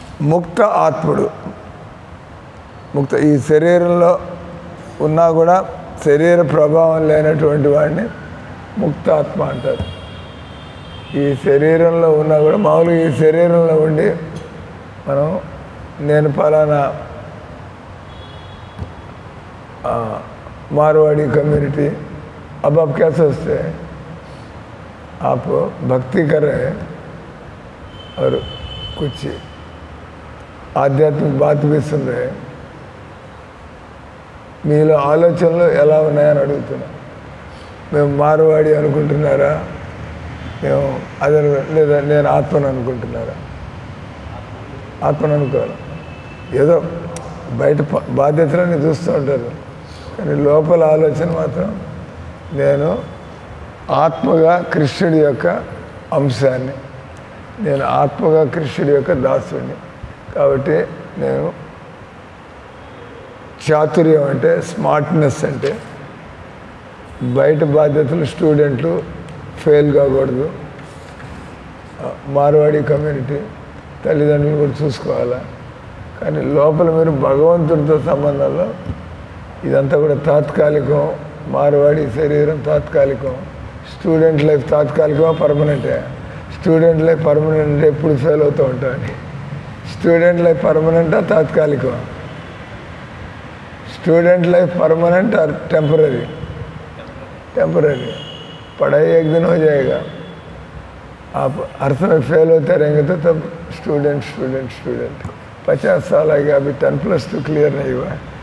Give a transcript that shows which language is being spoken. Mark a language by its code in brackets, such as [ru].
[te] ముక్త ఆత్ముడు ఈ శరీరంలో ఉన్నా కూడా శరీర ప్రభావం లేనటువంటి వాడిని ముక్తాత్మ అంటారు. ఈ శరీరంలో ఉన్నా కూడా మామూలుగా ఈ శరీరంలో ఉండి మనం నేను పలానా [hi] मारवाड़ी कम्युनिटी अब आप क्या सोचते हैं? आप भक्ति कर रहे हैं और कुछ आध्यात्मिक बात भी सुन रहे हैं. [te] మీలో ఆలోచనలు ఎలా ఉన్నాయని అడుగుతున్నా. మేము మార్వాడి అనుకుంటున్నారా, మేము అదే లేదా నేను ఆత్మను అనుకుంటున్నారా? ఆత్మను అనుకోవాలి. ఏదో బయట బాధ్యతలని చూస్తూ ఉంటారు, కానీ లోపల ఆలోచన మాత్రం నేను ఆత్మగా కృష్ణుడి యొక్క అంశాన్ని, నేను ఆత్మగా కృష్ణుడి యొక్క దాసుడిని. కాబట్టి నేను చాతుర్యం అంటే స్మార్ట్నెస్ అంటే బయట బాధ్యతలు స్టూడెంట్లు ఫెయిల్ కాకూడదు, మార్వాడి కమ్యూనిటీ తల్లిదండ్రులు కూడా చూసుకోవాలా. కానీ లోపల మీరు భగవంతుడితో సంబంధంలో ఇదంతా కూడా తాత్కాలికం, మార్వాడి శరీరం తాత్కాలికం, student life తాత్కాలికమా పర్మనెంటే? Student life permanent అంటే ఎప్పుడు ఫెయిల్ అవుతూ ఉంటాను. Student life పర్మనెంటా తాత్కాలికమా? [hi] Student life permanent और टेम्पररी? टेम्पररी। पढ़ाई एक दिन हो जाएगा, आप हर समय फेल होते रहेंगे तो तब स्टूडेंट स्टूडेंट स्टूडेंट 50 साल आ गया, अभी 10+2 क्लियर नहीं हुआ है।